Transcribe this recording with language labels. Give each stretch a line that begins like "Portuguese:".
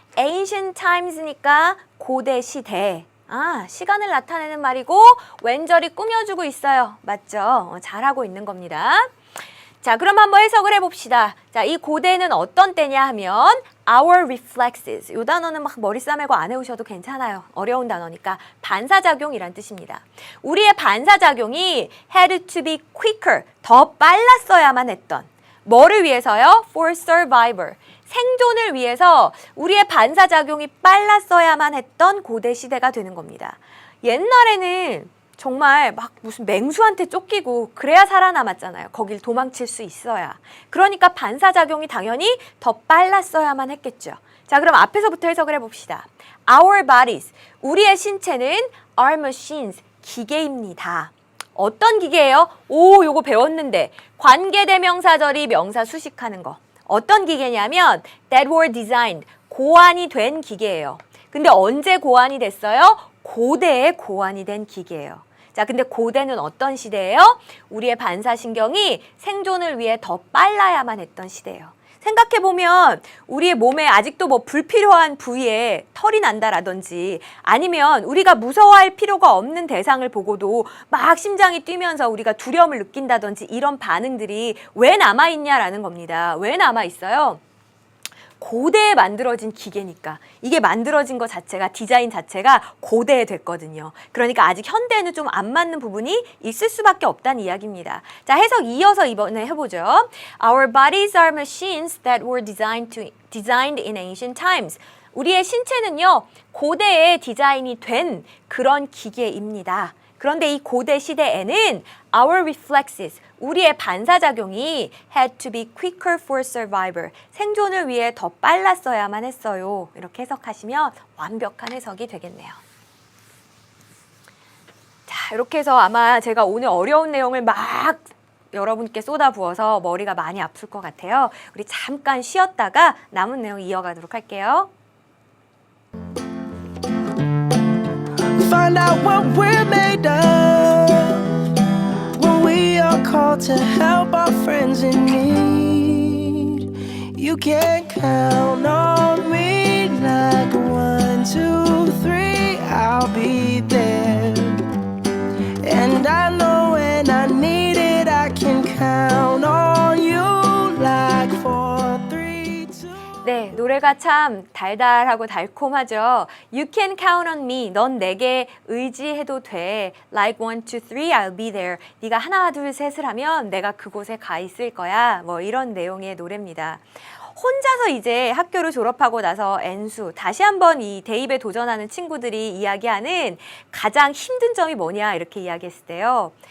English: Ancient times
Korean: 니까 고대 시대. 시간을 나타내는 말이고 왼절이 꾸며주고 있어요. 맞죠? 잘하고 있는 겁니다. 자, 그럼 한번 해석을 해봅시다. 자, 이 고대는 어떤 때냐 하면
English: our reflexes.
Korean: 이 단어는 막 머리 싸매고 안 외우셔도 괜찮아요. 어려운 단어니까 반사작용이란 뜻입니다. 우리의 반사작용이
English: had to be quicker.
Korean: 더 빨랐어야만 했던. 뭐를 위해서요?
English: For survival.
Korean: 생존을 위해서 우리의 반사작용이 빨랐어야만 했던 고대 시대가 되는 겁니다. 옛날에는 정말 막 무슨 맹수한테 쫓기고 그래야 살아남았잖아요. 거길 도망칠 수 있어야. 그러니까 반사작용이 당연히 더 빨랐어야만 했겠죠. 자, 그럼 앞에서부터 해석을 해봅시다.
English: Our bodies,
Korean: 우리의 신체는
English: are machines,
Korean: 기계입니다. 어떤 기계예요? 요거 배웠는데 관계대명사절이 명사 수식하는 거. 어떤 기계냐면
English: that were designed,
Korean: 고안이 된 기계예요. 근데 언제 고안이 됐어요? 고대에 고안이 된 기계예요. 자, 근데 고대는 어떤 시대예요? 우리의 반사신경이 생존을 위해 더 빨라야만 했던 시대예요. 생각해보면 우리의 몸에 아직도 뭐 불필요한 부위에 털이 난다라든지 아니면 우리가 무서워할 필요가 없는 대상을 보고도 막 심장이 뛰면서 우리가 두려움을 느낀다든지 이런 반응들이 왜 남아있냐라는 겁니다. 왜 남아있어요? 고대에 만들어진 기계니까. 이게 만들어진 것 자체가, 디자인 자체가 고대에 됐거든요. 그러니까 아직 현대에는 좀 안 맞는 부분이 있을 수밖에 없다는 이야기입니다. 자, 해석 이어서 이번에 해보죠.
English: Our bodies are machines that were designed in ancient times.
Korean: 우리의 신체는요, 고대에 디자인이 된 그런 기계입니다. 그런데 이 고대 시대에는
English: our reflexes,
Korean: 우리의 반사작용이
English: had to be quicker for survival,
Korean: 생존을 위해 더 빨랐어야만 했어요. 이렇게 해석하시면 완벽한 해석이 되겠네요. 자, 이렇게 해서 아마 제가 오늘 어려운 내용을 막 여러분께 쏟아부어서 머리가 많이 아플 것 같아요. 우리 잠깐 쉬었다가 남은 내용 이어가도록 할게요.
English: Find out what we're made of when we are called to help our friends in need. You can count on me like 1, 2, 3, I'll be there. And I know when I need it, I can count on you like 4, 3, 2.
Korean: 네, 노래가 참 달달하고 달콤하죠.
English: You can count on me.
Korean: 넌 내게 의지해도 돼.
English: Like 1, 2, 3, I'll be there.
Korean: 네가 하나, 둘, 셋을 하면 내가 그곳에 가 있을 거야. 뭐 이런 내용의 노래입니다. 혼자서 이제 학교를 졸업하고 나서 N수, 다시 한번 이 대입에 도전하는 친구들이 이야기하는 가장 힘든 점이 뭐냐 이렇게 이야기했을 때요.